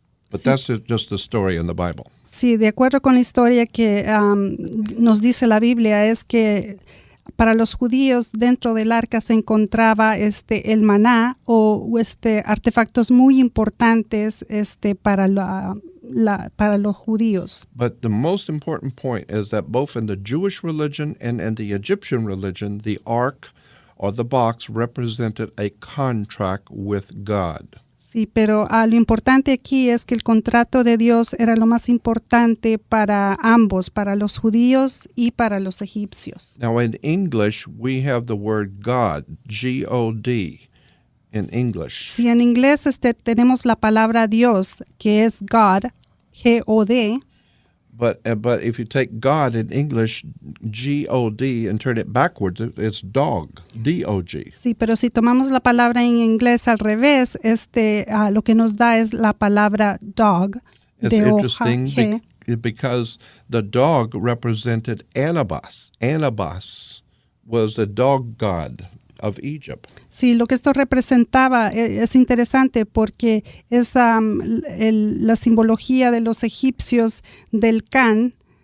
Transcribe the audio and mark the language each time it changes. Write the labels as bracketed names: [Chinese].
[English] But that's just the story in the Bible. [Spanish] Sí, de acuerdo con la historia que nos dice la Biblia, es que para los judíos dentro del arca se encontraba el maná o artefactos muy importantes para los judíos. [English] But the most important point is that both in the Jewish religion and in the Egyptian religion, the ark or the box represented a contract with God. [Spanish] Sí, pero lo importante aquí es que el contrato de Dios era lo más importante para ambos, para los judíos y para los egipcios. [English] Now in English, we have the word God, G-O-D, in English. [Spanish] Sí, en inglés tenemos la palabra Dios, que es God, G-O-D. [English] But if you take God in English, G-O-D, and turn it backwards, it's dog, D-O-G. [Spanish] Sí, pero si tomamos la palabra en inglés al revés, lo que nos da es la palabra dog, [English] It's interesting because the dog represented Anubis. Anubis was the dog god of Egypt. [Spanish] Sí, lo que esto representaba es interesante porque es la simbología de los egipcios del Can.